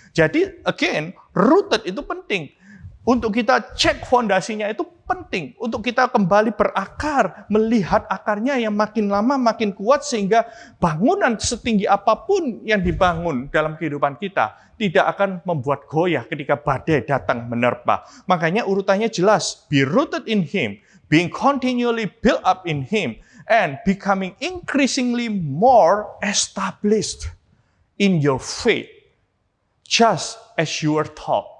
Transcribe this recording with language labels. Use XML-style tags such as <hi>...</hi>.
<id>Jadi, again, rooted itu penting. Untuk kita cek fondasinya itu penting. Untuk kita kembali berakar, melihat akarnya yang makin lama makin kuat, sehingga bangunan setinggi apapun yang dibangun dalam kehidupan kita tidak akan membuat goyah ketika badai datang menerpa. Makanya urutannya jelas,</id> <en>be rooted in Him, being continually built up in Him, and becoming increasingly more established in your faith, just as you were taught.</en>